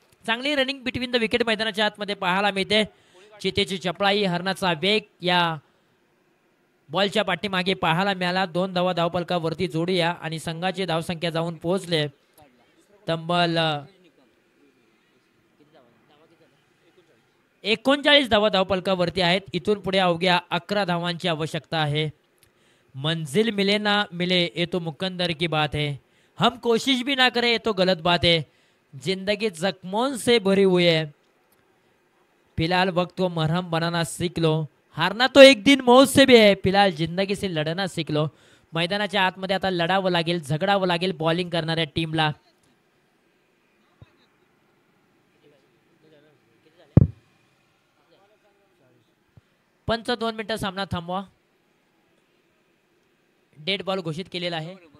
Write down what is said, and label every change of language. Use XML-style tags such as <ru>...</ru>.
<mr>चांगली running between the wicket मैदानाच्या आतमध्ये पाहायला मिळते. चितेची चपळाई, हरणाचा वेग या बॉलच्या पाठीमागे पाहायला मिळाला. 2 धावा धावपलकावरती जोडूया आणि संघाची धावसंख्या जाऊन पोहोचले तब्बल 39 धावा धावपलकावरती आहेत. इथून पुढे अवघ्या 11 धावांची आवश्यकता आहे.</mr> <hi>मंजिल मिले ना मिले ये तो मुकद्दर की बात है, हम कोशिश भी ना करें ये तो गलत बात है, जिंदगी जख्मों से भरी हुई है, फिलहाल वक्त को मरहम बनाना सीख लो, हारना तो एक दिन मौत से भी है, फिलहाल जिंदगी से लढना सीख लो.</hi> <mr>मैदानाच्या आतमध्ये आता लढावं लागेल, झगडावं लागेल बॉलिंग करणाऱ्या टीमला. पंच 2 मिनिटं सामना थांबवा. डेड बॉल घोषित केलेला आहे.</mr>